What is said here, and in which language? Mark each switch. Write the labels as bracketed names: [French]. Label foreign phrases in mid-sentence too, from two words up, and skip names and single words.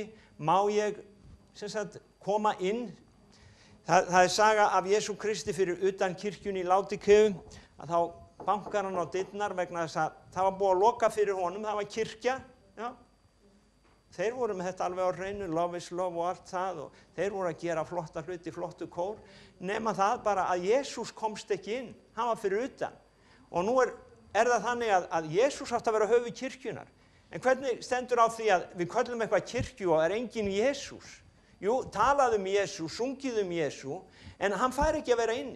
[Icelandic] Má ég koma inn? Það saga af Jesú Kristi fyrir utan kirkjunni í Ládikéu, að þá bankar hann á dyrnar vegna þess að það var búið að loka fyrir honum, það var kirkja. Já. Þeir voru með þetta alveg á hreinu, [English] love is love [Icelandic] og allt það og þeir voru að gera flotta hluti, flottu kór, nema það bara að Jesús komst ekki inn, hann var fyrir utan. Og nú það þannig að Jesús átti að vera höfuð kirkjunar. En hvernig stendur á því að við köllum eitthvað kirkju og enginn Jesús? Jú, talaðu Jesú, sungið Jesú, en hann fær ekki að vera inni.